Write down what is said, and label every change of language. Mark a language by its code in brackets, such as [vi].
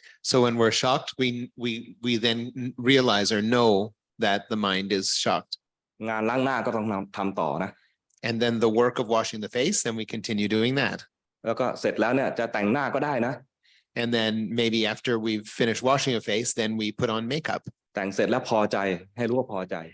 [en] So when we're shocked, we then realize or know that the mind is shocked. [th] งานล้างหน้าก็ต้องทำต่อนะ [en] And then the work of washing the face, then we continue doing that. [th] แล้วก็เสร็จแล้วเนี่ยจะแต่งหน้าก็ได้นะ [en] And then maybe after we've finished washing a face, then we put on makeup. [th] แต่งเสร็จแล้วพอใจให้รู้ว่าพอใจ